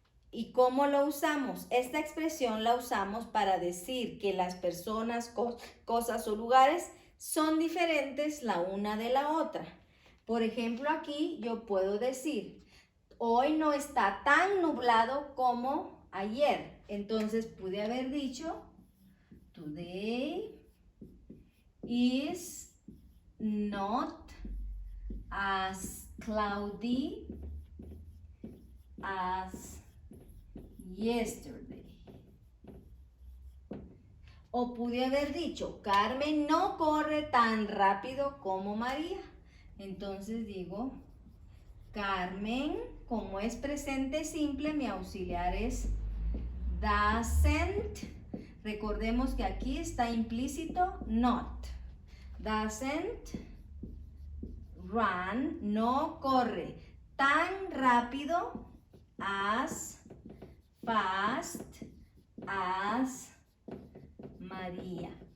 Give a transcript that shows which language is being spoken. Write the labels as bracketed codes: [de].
[es] ¿Y cómo lo usamos? Esta expresión la usamos para decir que las personas, cosas o lugares son diferentes la una de la otra. Por ejemplo, aquí yo puedo decir, hoy no está tan nublado como ayer. Entonces pude haber dicho, [en] today is not as cloudy as yesterday. [es] O pude haber dicho, Carmen no corre tan rápido como María. Entonces digo, Carmen, como es presente simple, mi auxiliar es doesn't. Recordemos que aquí está implícito not. [en] Doesn't run, [es] no corre tan rápido [en] as fast as María.